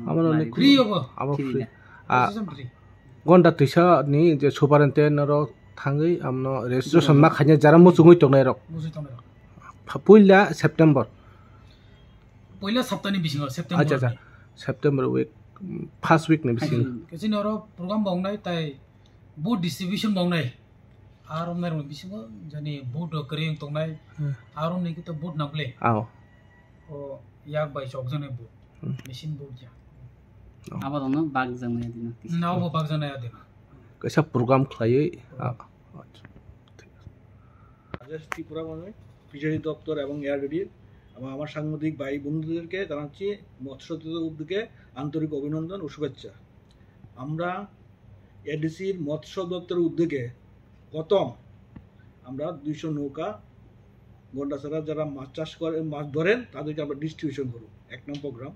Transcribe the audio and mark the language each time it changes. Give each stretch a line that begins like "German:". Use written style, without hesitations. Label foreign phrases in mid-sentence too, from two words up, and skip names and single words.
Bodo: फ्री होबो फ्री गन्दा तैसा नि जे सुपरिनटेंडेंट रो थाङै आमनो रेजिस्ट्रेशन मा खायने जरा मुचुङै तंनाय र पहिला सेप्टेम्बर पहिला सप्ताहनि बिसिङाव सेप्टेम्बर अच्छा सेप्टेम्बर
English: week first week
Bodo: नि बिसिङ केसिन रो प्रोग्राम बावनाय ताय
English: boat distribution
Bodo: बावनाय आरो मेर बिसिङाव जनि बोट करिं तंनाय आरो नि कि तो बोट नापले आओ ओ याक बाय चक जने
English: boat machine
Bodo: बोट जा आबादनो बाग जानाय दिन नावबो बाग जानाय दिन कैसा प्रोग्राम खायै
Bangla: ত্রিপুরা মানে ফিশারি দপ্তর এবং এয়ারডির এবং আমার সাংবাদিক ভাই বন্ধুদেরকে জানাচ্ছি মৎস্য উদ্যোগে আন্তরিক অভিনন্দন ও শুভেচ্ছা। আমরা এডিসির মৎস্য দপ্তরের উদ্যোগে প্রথম আমরা 200 নৌকা গন্ডাছড়া যারা মাছ চাষ করে মাছ ধরেন তাদেরকে আমরা ডিস্ট্রিবিউশন করব, 1 নম্বর প্রোগ্রাম।